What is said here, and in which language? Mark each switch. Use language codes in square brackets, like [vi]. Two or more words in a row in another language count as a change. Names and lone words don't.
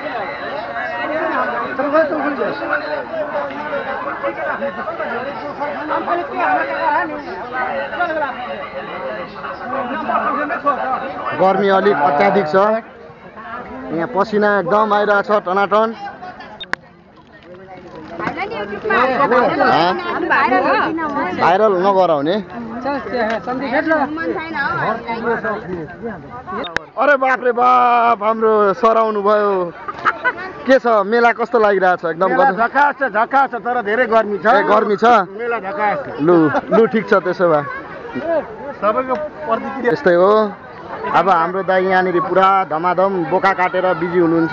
[ne] गर्मी अलिक अत्याधिक छ। यहाँ पसिना एकदम आइरहेछ टनाटन। भाइरल नगराउने। अरे बाप रे बाप हाम्रो सराउनु भयो। के छ मेला कस्तो लागिरहेछ? एकदम झकास छ तर धेरै गर्मी छ। गर्मी छ मेला झकास। लु लु ठीक छ त्यसो भए सबैको प्रतिक्रिया यस्तै हो। अब हाम्रो दाइ यहाँनिर पुरा धमाधम बोका काटेर बिजी हुनुहुन्छ।